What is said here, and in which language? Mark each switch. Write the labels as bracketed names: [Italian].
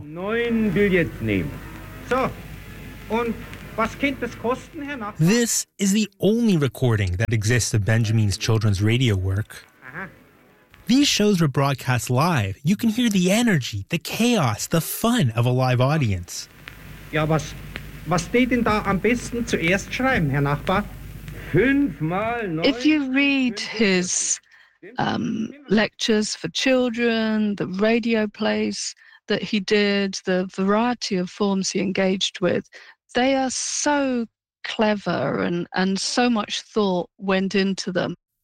[German] Neun Billets nehmen. So, [English] This is the only recording that exists of Benjamin's children's radio work. These shows were broadcast live. You can hear the energy, the chaos, the fun of a live audience. [German] Ja, was steht denn da am besten zuerst schreiben, Herr Nachbar? [English] If you read his lectures for children, the radio plays that he did, the variety of forms he engaged with, they are so clever and so much thought went into them.